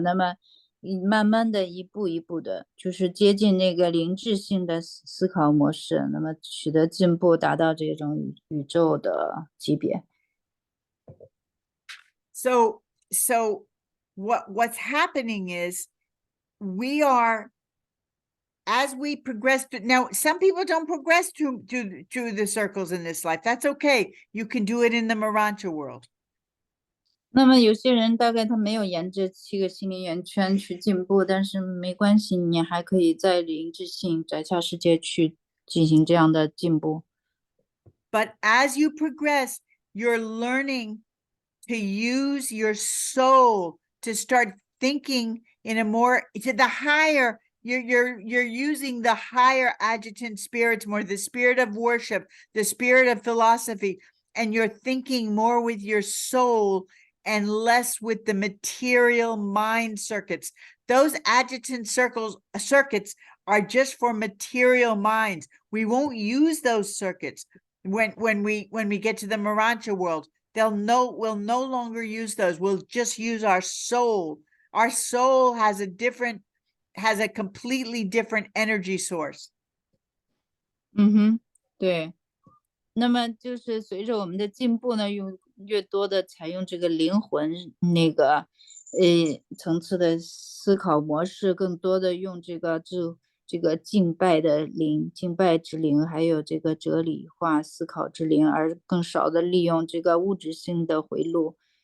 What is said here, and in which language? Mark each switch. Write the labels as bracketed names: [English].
[Chinese] 那么慢慢的一步一步的，就是接近那个灵智性的思考模式，那么取得进步，达到这种宇宙的级别。 [English] So what's happening is we are, as we progress now, some people don't progress through the circles in this life. That's okay. You can do it in the Marancha world. [Chinese] 那么有些人大概他没有沿着7个心灵圆圈去进步，但是没关系，你还可以在灵智性在下世界去进行这样的进步。 [English] But as you progress, you're learning to use your soul to start thinking in a more to the higher. You're using the higher adjutant spirits more, the spirit of worship, the spirit of philosophy, and you're thinking more with your soul and less with the material mind circuits. Those adjutant circuits are just for material minds. We won't use those circuits when we get to the Marancha world. We'll no longer use those. We'll just use our soul. Our soul has a completely different energy source. [Chinese] 对。那么就是随着我们的进步呢，用越多的采用这个灵魂那个层次的思考模式，更多的用这个敬拜的灵、敬拜之灵，还有这个哲理化思考之灵，而更少的利用这个物质性的回路。